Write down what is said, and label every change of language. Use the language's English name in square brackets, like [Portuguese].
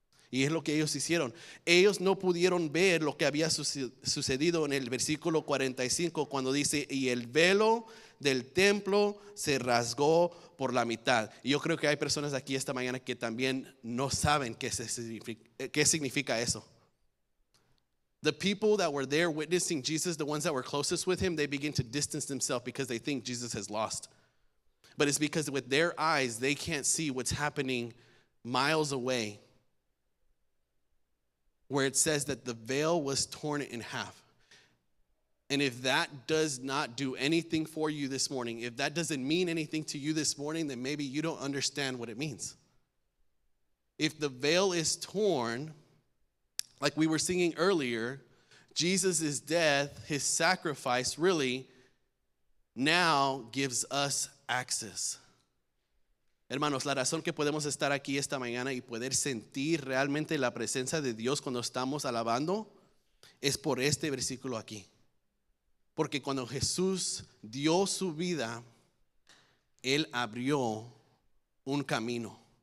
[Spanish] Y es lo que ellos hicieron. Ellos no pudieron ver lo que había sucedido en el versículo 45 cuando dice, y el velo del templo se rasgó por la mitad. Y yo creo que hay personas aquí esta mañana que también no saben qué significa eso. [English] The people that were there witnessing Jesus, the ones that were closest with him, they begin to distance themselves because they think Jesus has lost. But it's because with their eyes, they can't see what's happening miles away, where it says that the veil was torn in half. And if that does not do anything for you this morning, if that doesn't mean anything to you this morning, then maybe you don't understand what it means. If the veil is torn, like we were singing earlier, Jesus' death, his sacrifice, really now gives us access. [Spanish] Hermanos, la razón que podemos estar aquí esta mañana y poder sentir realmente la presencia de Dios cuando estamos alabando es por este versículo aquí. Porque cuando Jesús dio su vida, Él abrió un camino.